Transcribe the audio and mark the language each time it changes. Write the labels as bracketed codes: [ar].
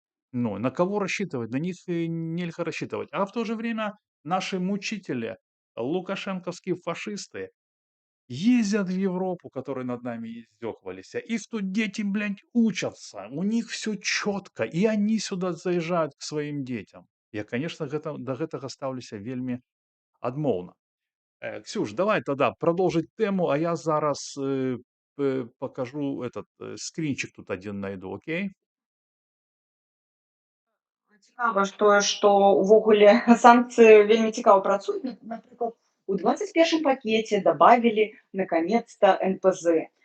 [ru] Ну, на кого рассчитывать? На них нельзя рассчитывать. А в то же время наши мучители, лукашенковские фашисты, ездят в Европу, которые над нами издевались, и тут дети, блядь, учатся, у них все четко, и они сюда заезжают к своим детям. [be] Я, конечно, до гэтага ставлюся вельмі адмоўна. [ru] Ксюш, давай тогда продолжить тему, [be] а я зараз покажу [ru] этот скринчик тут один найду, окей? [be] Цікава, што ўвогуле санкцыі вельмі цікава працуюць. [ru] Напрыклад, у 21 пакете добавили наконец-то НПЗ.